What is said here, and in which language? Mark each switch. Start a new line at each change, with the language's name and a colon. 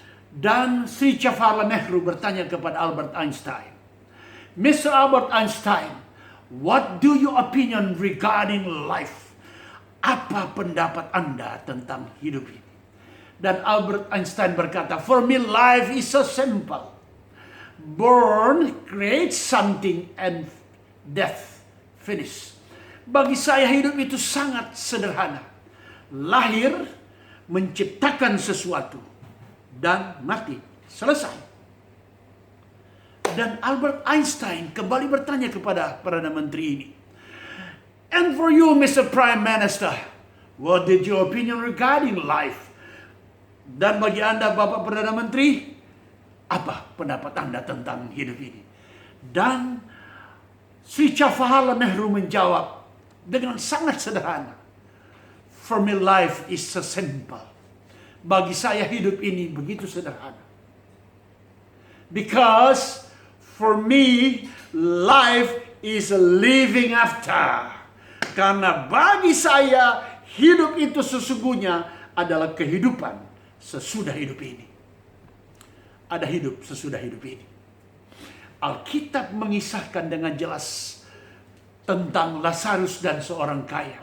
Indonesian: Dan Sri Jawaharlal Nehru bertanya kepada Albert Einstein, Mr.
English: Albert Einstein, what do your opinion regarding life?
Indonesian: Apa pendapat Anda tentang hidup ini? Dan Albert Einstein berkata,
English: for me life is so simple. Born, create something, and death, finish.
Indonesian: Bagi saya hidup itu sangat sederhana. Lahir, menciptakan sesuatu, dan mati. Selesai. Dan Albert Einstein kembali bertanya kepada Perdana Menteri ini,
English: and for you, Mr. Prime Minister, what did your opinion regarding life?
Indonesian: Dan bagi Anda, Bapak Perdana Menteri, apa pendapat Anda tentang hidup ini? Dan Sri Jawaharlal Nehru menjawab dengan sangat sederhana,
English: for me life is so simple.
Indonesian: Bagi saya hidup ini begitu sederhana.
English: Because for me life is a living after.
Indonesian: Karena bagi saya hidup itu sesungguhnya adalah kehidupan sesudah hidup ini. Ada hidup sesudah hidup ini. Alkitab mengisahkan dengan jelas tentang Lazarus dan seorang kaya.